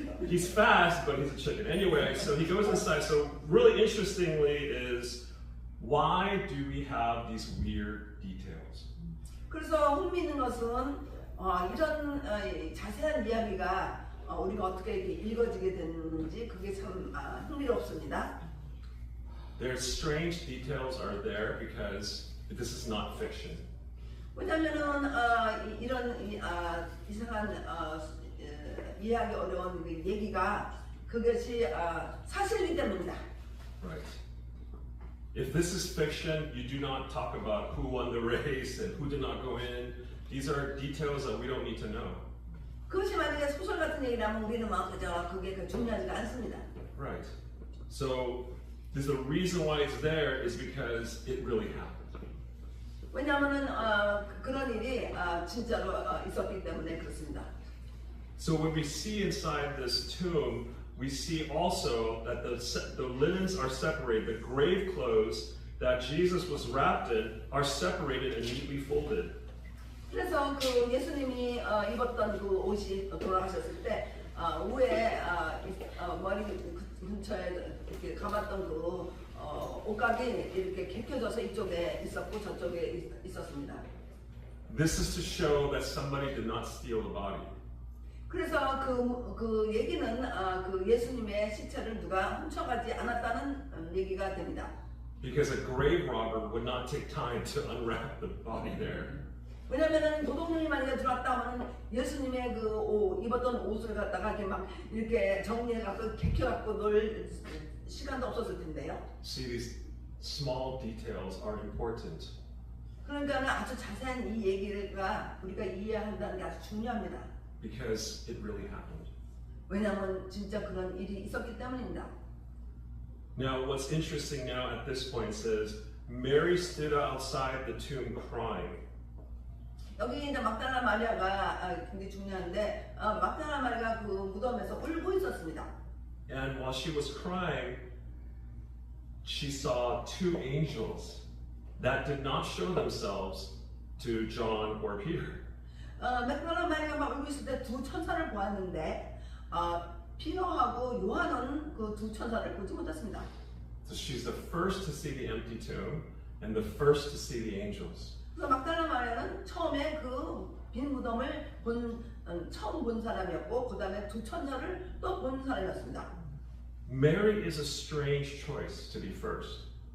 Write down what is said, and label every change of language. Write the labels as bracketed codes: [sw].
[en] He's fast, but he's a chicken. Anyway, so he goes inside. So really interestingly is why do we have these weird details? [ko] 그래서 흥미있는 것은 이런 자세한 이야기가 우리가 어떻게 이렇게 읽어지게 됐는지 그게 참 흥미롭습니다. [en] There's strange details are there because this is not fiction. [ko] 왜냐하면은 이런 이상한 이해하기 어려운 얘기가 그것이 사실이기 때문이다. [en] Right. If this is fiction, you do not talk about who won the race and who did not go in. These are details that we don't need to know. [ko] 그것이 만약에 소설 같은 얘기라면 우리는 막 그저 그게 중요하지가 않습니다. [en] Right. So there's the reason why it's there is because it really happened. [ko] 왜냐하면은 그런 일이 진짜로 있었기 때문에 그렇습니다. [en] So when we see inside this tomb, we see also that the linens are separated. The grave clothes that Jesus was wrapped in are separated and neatly folded. [ko] 그래서 그 예수님이 입었던 그 옷이 돌아가셨을 때 위에 머리 근처에 이렇게 감았던 그 옷각이 이렇게 개켜져서 이쪽에 있었고 저쪽에 있었습니다. [en] This is to show that somebody did not steal the body. [ko] 그래서 그 얘기는 그 예수님의 시체를 누가 훔쳐가지 않았다는 얘기가 됩니다. [en] Because a grave robber would not take time to unwrap the body there. [ko] 왜냐면은 도둑놈이 만약에 들어왔다 하면 예수님의 그 입었던 옷을 갖다가 이렇게 막 이렇게 정리해갖고 개켜갖고 놀 시간도 없었을 텐데요. [en] See, these small details are important. [ko] 그러니까는 아주 자세한 이 얘기가 우리가 이해한다는 게 아주 중요합니다. [en] Because it really happened. [ko] 왜냐하면 진짜 그런 일이 있었기 때문입니다. [en] Now, what's interesting now at this point says Mary stood outside the tomb crying. [ko] 여기 이제 막달라 마리아가 굉장히 중요한데 막달라 마리아가 그 무덤에서 울고 있었습니다. [en] And while she was crying, she saw 2 angels that did not show themselves to John or Peter. [ko] 막달라 마리아가 막 울고 있을 때 두 천사를 보았는데 피노하고 요한은 그 두 천사를 보지 못했습니다. [en] So she's the first to see the empty tomb and the first to see the angels. [ko] 그래서 막달라 마리아는 처음에 그 빈 무덤을 처음 본 사람이었고 그 다음에 두 천사를 또 본 사람이었습니다. [en] Mary is a strange choice to be first.